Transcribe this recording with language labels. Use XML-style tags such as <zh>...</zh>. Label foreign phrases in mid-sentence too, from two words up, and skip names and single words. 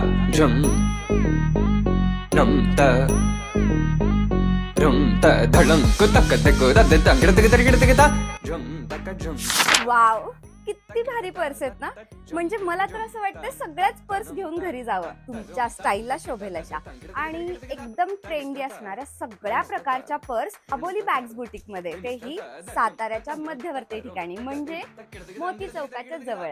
<mr>Drum Num ta Drum ta dhalam kutak tak da da da gira ta Drum taka drum. वाव, किती भारी पर्स आहेत ना. म्हणजे मला तर असं वाटतं सगळ्याच पर्स घेऊन घरी जावं, तुमच्या स्टाईलला शोभेल अशा आणि एकदम ट्रेंडी असणाऱ्या सगळ्या प्रकारच्या पर्स अबोली बॅग्स बुटीक मध्ये, तेही साताऱ्याच्या मध्यवर्ती ठिकाणी म्हणजे मोती चौकाच्या जवळ.</mr>